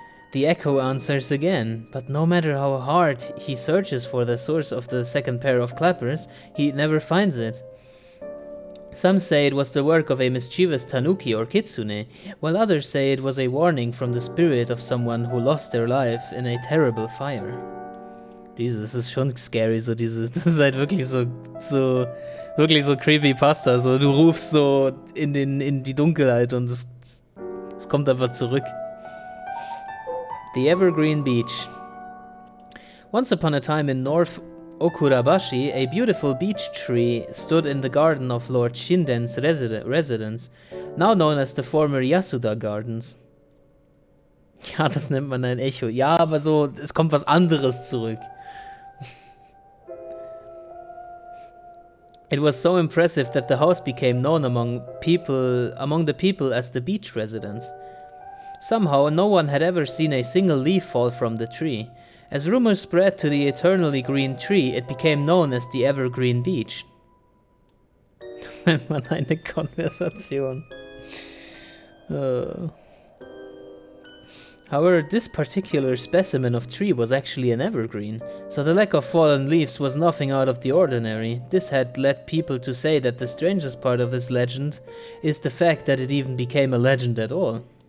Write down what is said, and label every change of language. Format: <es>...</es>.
<en>The echo answers again, but no matter how hard he searches for the source of the second pair of clappers, he never finds it. Some say it was the work of a mischievous tanuki or kitsune, while others say it was a warning from the spirit of someone who lost their life in a terrible fire.</en> <de>Jesus, das ist schon scary, so dieses, das ist halt wirklich so Creepypasta, so du rufst so in die Dunkelheit und es kommt einfach zurück.</de> <en>The Evergreen Beach. Once upon a time in North Okurabashi, a beautiful beech tree stood in the garden of Lord Shinden's residence, now known as the former Yasuda Gardens.</en> <de>Ja, das nennt man ein Echo. Ja, aber so, es kommt was anderes zurück.</de> <en>It was so impressive that the house became known among the people as the beach residence. Somehow, no one had ever seen a single leaf fall from the tree. As rumors spread to the eternally green tree, it became known as the Evergreen Beach.</en> <de>Das nennt man eine Konversation.</de> <en>However, this particular specimen of tree was actually an evergreen, so the lack of fallen leaves was nothing out of the ordinary. This had led people to say that the strangest part of this legend is the fact that it even became a legend at all.</en>